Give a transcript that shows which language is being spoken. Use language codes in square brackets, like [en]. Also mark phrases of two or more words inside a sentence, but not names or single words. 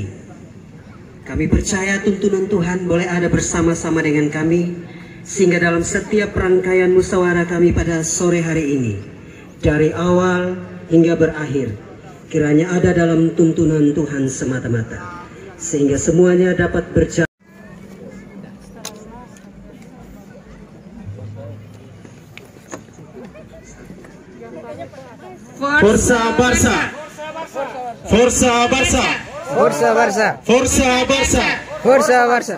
[id] Kami percaya tuntunan Tuhan boleh ada bersama-sama dengan kami, sehingga dalam setiap rangkaian musyawarah kami pada sore hari ini, dari awal hingga berakhir, kiranya ada dalam tuntunan Tuhan semata-mata, sehingga semuanya dapat berjalan. [it] Forza Barça. Forza Barça. Forza Barça. Forza Barça. Forza Barça.